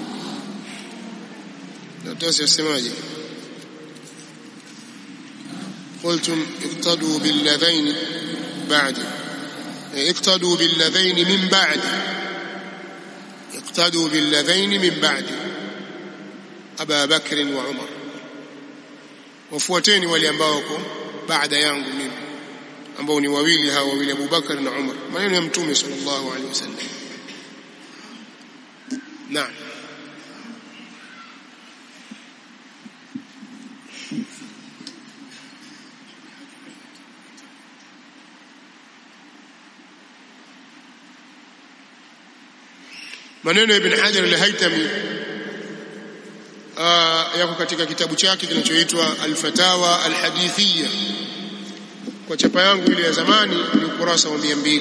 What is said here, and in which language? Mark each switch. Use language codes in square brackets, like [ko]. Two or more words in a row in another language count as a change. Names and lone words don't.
[sw] Ndio semaje? [ar] قلتم اقتدوا بالذين بعد، اقتدوا بالذين من بعد، اقتدوا بالذين من بعد أبا بكر وعمر، [sw] wafuateni wale ambao wako baada yangu mimi ambao ni wawili hao wawili Abu Bakar na Umar. Maneno ya Mtume [ar] صلى الله عليه وسلم. [sw] Naam. Maneno ya Ibn Hajar al-Haytami yako katika kitabu chake kinachoitwa Al-Fatawa Al-Hadithiyya, kwa chapa yangu ile ya zamani ni ukurasa wa 200.